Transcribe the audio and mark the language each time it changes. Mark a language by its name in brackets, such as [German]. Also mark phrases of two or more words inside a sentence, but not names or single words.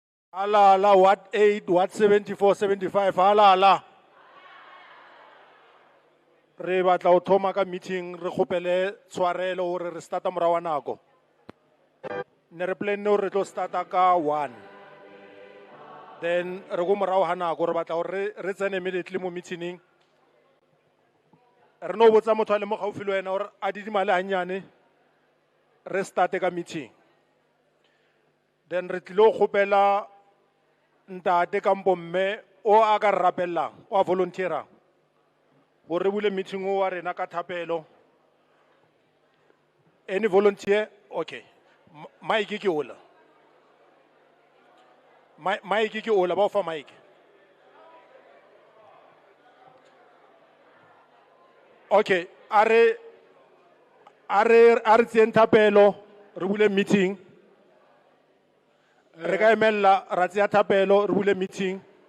[Southern Sotho] Ala, what 8, what 74, 75, ala. Re batla o thoma ka meeting, re khopele tshwarelo hore re starta morawa nako. Ne re plan no re tlo starta ka 1. Then re go morawa ha nako re batla hore re tsene immediately mo meeting. Re no botsa motho a le mo gaufi le wena hore a didimale hanyane re starte ka meeting. Then re tlilo khopela ntate kampo mme o a ka rapellang o a volunteerang hore bule meeting o wa rena ka thapelo. [English] Any volunteer? Okay. [Southern Sotho] Mike ke ola. Mike ke ola ba fa Mike. Okay, are tseng thapelo re bule meeting. Re ka emella ra tsia thapelo re bule meeting.